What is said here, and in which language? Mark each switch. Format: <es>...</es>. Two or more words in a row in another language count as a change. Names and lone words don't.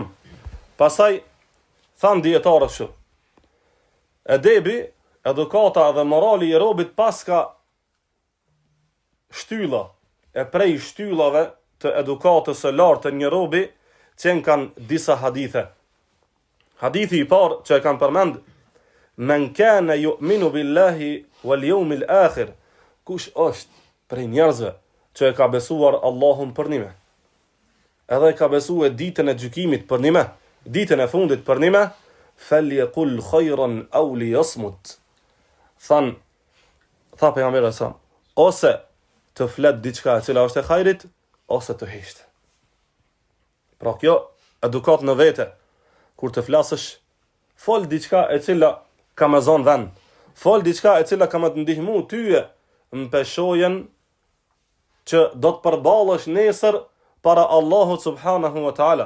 <sq>Pasaj, thanë djetarët shumë, edebi, edukata dhe morali i robit paska shtylla, e prej shtyllave të edukatës së lartë të një robi, qenë kanë disa hadithe. Hadithi i parë që e kanë përmend:</sq> <ar>"من كان يؤمن بالله واليوم الآخر",</ar> <sq>kush është prej njerëzve që e ka besuar Allahun për nime, edhe e ka besuar ditën e gjykimit për nime, ditën e fundit për nime,</sq> <ar>"فليقل خيرا أو ليصمت",</ar> <sq>tha pejgamberi sa, ose të flet diçka e cila është e hajrit, ose të hesht. Pra kjo edukat në vete, kur të flasësh, fol diçka e cila ka me zonë vend, fol diçka e cila ka me të ndihmu tyje në peshojen që do të përballësh nesër para Allahut</sq> <ar>سبحانه وتعالى.</ar>